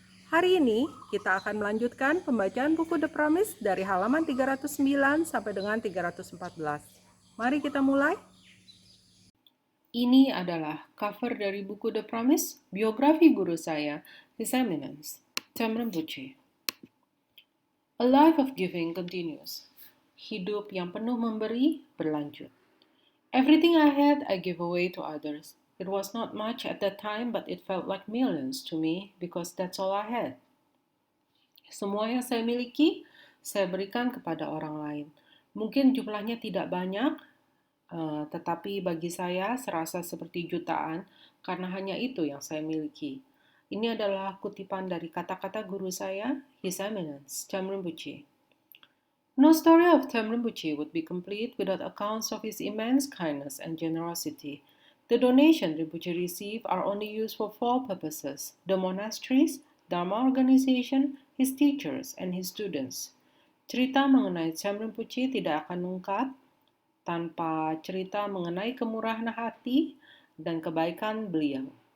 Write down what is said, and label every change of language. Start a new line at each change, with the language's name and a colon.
Indonesian: Hari ini kita akan melanjutkan pembacaan buku The Promise dari halaman 309 sampai dengan 314. Mari kita mulai. Ini adalah cover dari buku The Promise, biografi guru saya, His Eminence, Tamrim Bucci.
English: A life of giving continues.
Indonesian: Hidup yang penuh memberi berlanjut.
English: Everything I had, I give away to others. It was not much at that time, but it felt like millions to me because that's all I had.
Indonesian: Semua yang saya miliki, saya berikan kepada orang lain. Mungkin jumlahnya tidak banyak, tetapi bagi saya serasa seperti jutaan karena hanya itu yang saya miliki. Ini adalah kutipan dari kata-kata guru saya, His Eminence, Tamrim Bucci.
English: No story of Tamrim Bucci would be complete without accounts of his immense kindness and generosity. The donation Rinpoche received are only used for four purposes: the monasteries, Dharma organization, his teachers, and his students.
Indonesian: Cerita mengenai Tamrim Bucci tidak akan lengkap tanpa cerita mengenai kemurahan hati dan kebaikan beliau.